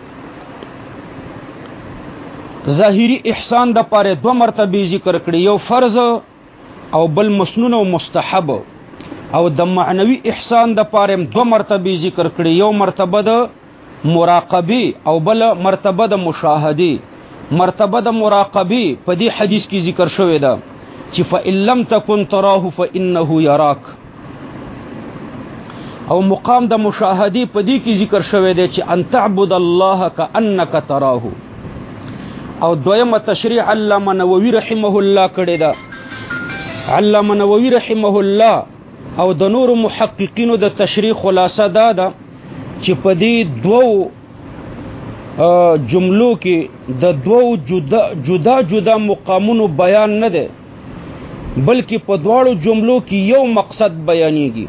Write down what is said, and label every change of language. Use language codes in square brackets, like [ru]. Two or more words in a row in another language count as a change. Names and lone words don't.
[ps] ظاهری احسان د پاره دو مرتبه ذکر کړي، یو فرض او بل مسنون او مستحب. او د معنوي احسان د پاره دو مرتبه ذکر کړي، یو مرتبه د مراقبه او بل مرتبه د مشاهده. مرتبه د مراقبه په دې حدیث کې ذکر شوی ده چې [ar] فإن لم تكن تراه فإنه يراك. [ps] او مقام د مشاهده په دې کې ذکر شوی دی چې [ar] ان تعبد الله كأنك تراه. [ps] او دویمه تشریح علامه نووي [ar] رحمه الله [ps] کړی ده. علامه نووي [ar] رحمه الله [ps] او د نور محققینو د تشریح خلاصه ده چې په دې دوو جملو کې د دوو جدا مقامونو بیان نه ده، بلکې په دواړو جملو کې یو مقصد بیانېږي.